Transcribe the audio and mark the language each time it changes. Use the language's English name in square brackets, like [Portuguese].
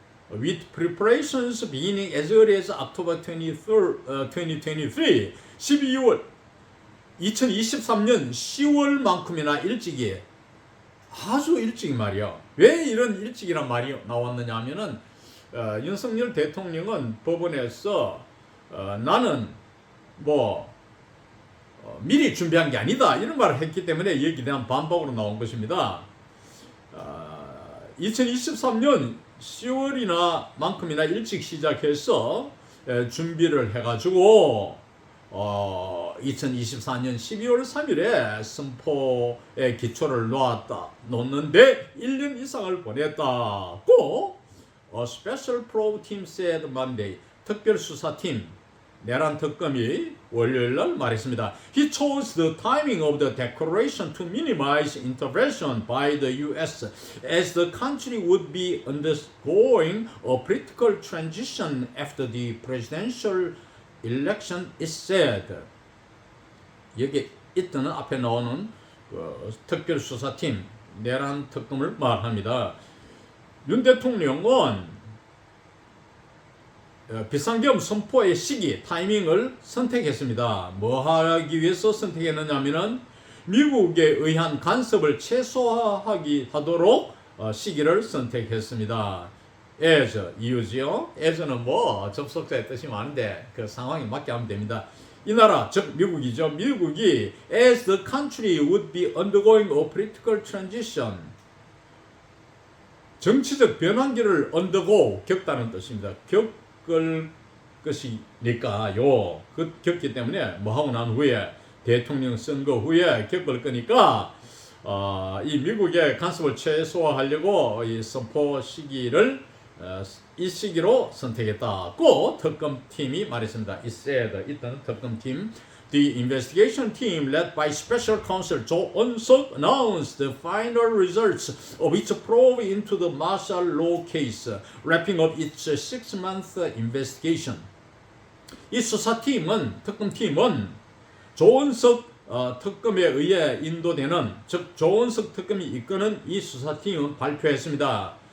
[English] With preparations beginning as early as October 2023 [Korean] 2023년 10월만큼이나 일찍이 아주 일찍 말이야. 왜 이런 일찍이란 말이 나왔느냐 하면은 윤석열 대통령은 법원에서 나는 미리 준비한 게 아니다 이런 말을 했기 때문에 여기에 대한 반박으로 나온 것입니다. 2023년 10월이나 만큼이나 일찍 시작해서 준비를 해가지고 2024년 12월 3일에 선포의 기초를 놓는데 1년 이상을 보냈다고 [English] A Special Probe Team said Monday. [Korean] 특별수사팀 내란 특검이 월요일날 말했습니다. [English] He chose the timing of the declaration to minimize intervention by the U.S. as the country would be undergoing a political transition after the presidential election is said. [Korean] 여기 이때는 앞에 나오는 특별수사팀 내란 특검을 말합니다. 윤 대통령은 비상계엄 선포의 시기, 타이밍을 선택했습니다. 뭐 하기 위해서 선택했느냐 하면은 미국에 의한 간섭을 최소화하도록 시기를 선택했습니다. as 이유지요. as는 뭐 접속사의 뜻이 많은데 그 상황에 맞게 하면 됩니다. 이 나라 즉 미국이죠. 미국이 [English] as the country would be undergoing a political transition [Korean] 정치적 변환기를 undergo 겪다는 뜻입니다. 겪을 것이니까요. 겪기 때문에 뭐 하고 난 후에 대통령 선거 후에 겪을 거니까 이 미국의 간섭을 최소화하려고 이 선포 시기를 이 시기로 선택했다고 특검팀이 말했습니다. [English] It said, [Korean] 이때는 특검팀 [English] The investigation team led by Special Counsel Jo Eun-seok announced the final results of its probe into the martial law case, wrapping up its 6-month investigation. [Korean] 이 수사팀은 특검팀은 조은석 특검에 의해 인도되는 즉 조은석 특검이 이끄는 이 수사팀은 발표했습니다.